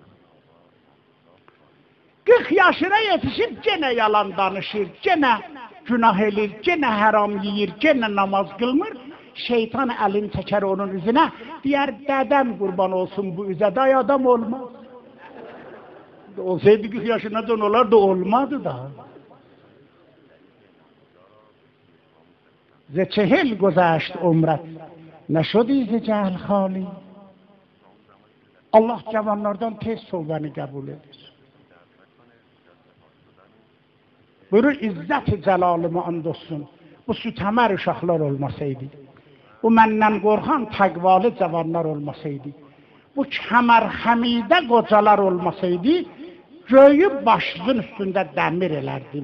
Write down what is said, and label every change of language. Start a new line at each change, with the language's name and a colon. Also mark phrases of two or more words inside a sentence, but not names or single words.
Azerbaijani: 40 yaşına yetişib gene yalan danışır, gene günah edir, gene haram yiyir, gene namaz qılmır. Şeytan əlini çəkər onun üzünə, deyər, dədəm qurban olsun bu üzə, day adam olmaz. Olsaydı 40 yaşından onlar da olmadı da.
Persian: ز 40 گذشت عمرت نشدی ز جهل خالی.
Azerbaijani: Allah cavanlardan tez tövbəni qəbul edir. Buyurur, İzzət-i cəlalımı and olsun, bu sütəmər uşaqlar olmasaydı, bu məndən qorxan təqvalı cavanlar olmasaydı, bu kəmər həmidə qocalar olmasaydı, göyü başının üstündə dəmir elərdim.